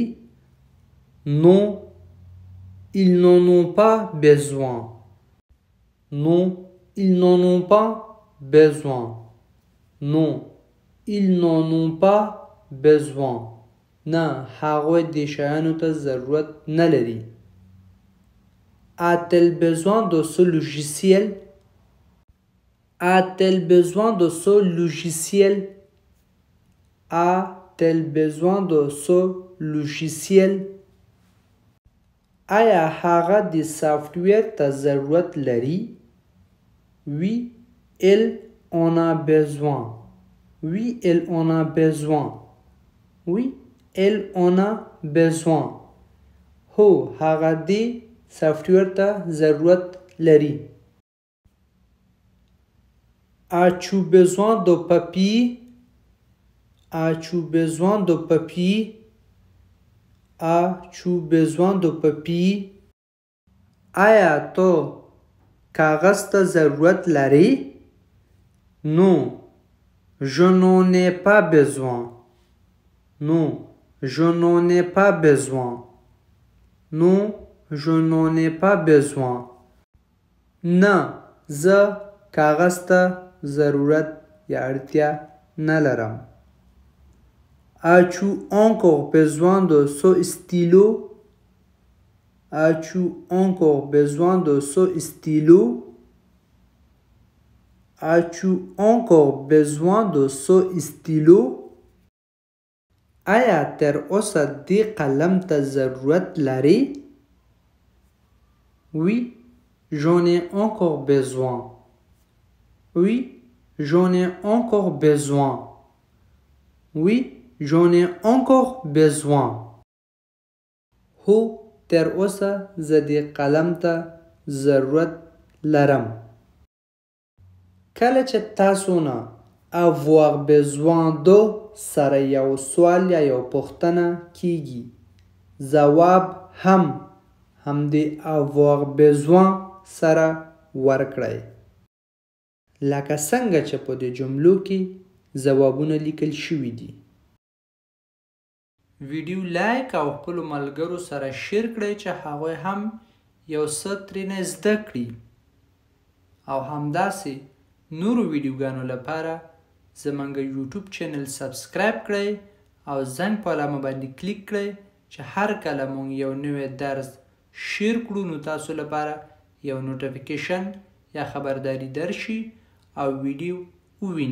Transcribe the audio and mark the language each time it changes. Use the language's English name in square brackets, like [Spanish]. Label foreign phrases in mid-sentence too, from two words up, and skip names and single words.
[French] Non, ils n'en ont pas besoin. Non, ils n'en ont pas besoin. Non, ils n'en ont pas besoin. [Pashto] نه هغوی دې شیانو ته ضرورت نه لري. [French] A-t-elle besoin de ce logiciel? A-t-elle besoin de ce logiciel? A-t-elle besoin de ce logiciel? [Pashto] آیا هغه د سافټویر ته ضرورت لري؟ [French] Oui, elle en a besoin. Oui, elle en a besoin. Oui, elle en a besoin. [Pashto] هو هغه د سافټویر ته ضرورت لري. [French] As-tu besoin de papier? As-tu besoin de papier? As-tu besoin de papier? [Pashto] آیا تو کاغذ ته ضرورت لري؟ [French] Non, je n'en ai pas besoin. Non, je n'en ai pas besoin. Non, je n'en ai pas besoin. [Pashto] نه زه کاغذ ته ضرورت یا اړتیا نه لرم. [French] As-tu encore besoin de ce stylo? As-tu encore besoin de ce stylo? As-tu encore besoin de ce stylo? [Pashto] آیا تر اوسه دې قلم ته ضرورت لري؟ [French] Oui, j'en ai encore besoin. Oui, j'en ai encore besoin. Oui, j'en ai encore besoin. [Pashto] هو تر اوسه زه دې قلم ته ضرورت لرم. کله چې تاسو نه [French] avoir besoin de [Pashto] سره یو سوال یا یو پوښتنه کیږي ځواب هم همدې [French] avoir besoin [Pashto] سره ورکړئ. لکه څنګه چې په دې جملو کې ځوابونه لیکل شوي دي. ویډیو لایک او خپلو ملګرو سره شیر کړئ چې هغوی هم یو څه ترېنه زده کړي او همداسې نورو ویډیوګانو لپاره زمونږ یوټیوب [English] channel subscribe [Pashto] کړئ او زنګ په علامه باندې کلیک کړئ چې هر کله مونږ یو نوی درس شیر کړو نو تاسو لپاره یو نوټیفیکیشن یا خبرداری درشي او ویډیو ووینئ.